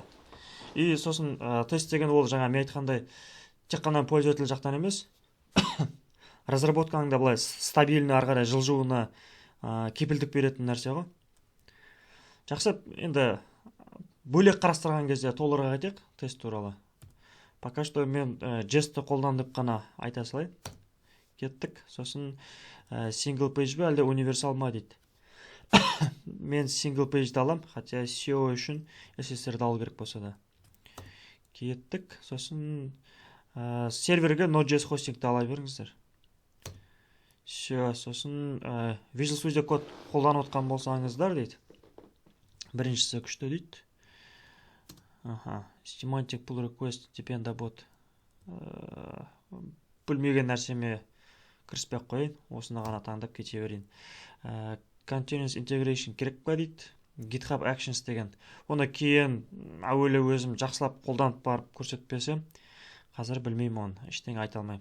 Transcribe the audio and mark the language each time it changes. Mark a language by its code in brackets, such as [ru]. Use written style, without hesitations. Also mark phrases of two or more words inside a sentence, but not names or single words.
[kk] И сосын тест деген ол жаңа мен айтқандай тек қана пользователь жақтан емес, разработканың да былай стабильный ары қарай жылжуына кепілдік беретін нәрсе ғой. Жақсы, енді бөлек қарастырған кезде толығырақ айтайық тест туралы. [ru] Пока что [kk] мен JS-ті қолдандып қана айта салайын. Кеттік, сосын [en] single page [kk] бе әлде универсал ма дейді. Мен [en] single page- [kk] ді алам, хотя SEO үшін SSR-ді алу керек болса да. Кеттік, сосын серверге Node.js хостингті ала беріңіздер. Сосын Visual Studio Code қолданып отқан болсаңыздар дейді. Біріншісі күшті дейді. [en] Semantic pull request depend-abot. [kk] Білмеген нәрсеме кіріспек қойын, осыны ғана таңдап кете берейін. [en] Continuous integration [kk] керек па дейді. GitHub Actions деген. Оны кейін әуелі өзім жақсылап қолданып барып көрсетпесем, қазір білмеймін оны, ештеңе айта алмаймын.